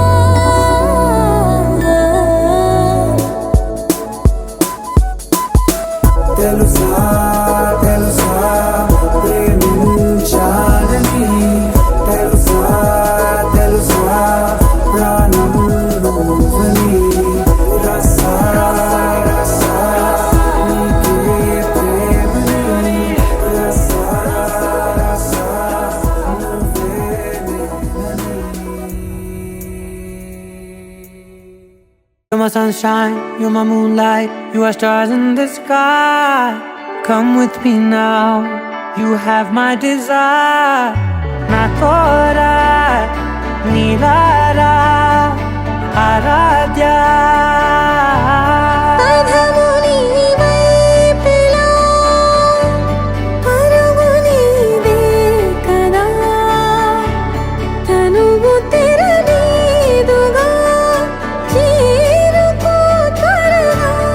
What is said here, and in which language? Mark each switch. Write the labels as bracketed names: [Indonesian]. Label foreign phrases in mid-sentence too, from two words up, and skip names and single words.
[Telugu] తెలుసా తెలుసా ప్రేమించాలని తెలుసా తెలుసా ప్రాణం నువ్వని రసా రసా నీకే ప్రేమని రసా రసా నువ్వే [English] You're my sunshine, you're my moonlight, you are stars in the sky. Come with me now, you have my desire. Na tora, nilara, aradya. [Telugu] అధము నీవైపులా పరుగు నీదే కదా తనువు తెరనీదుగా చేరుకో త్వరగా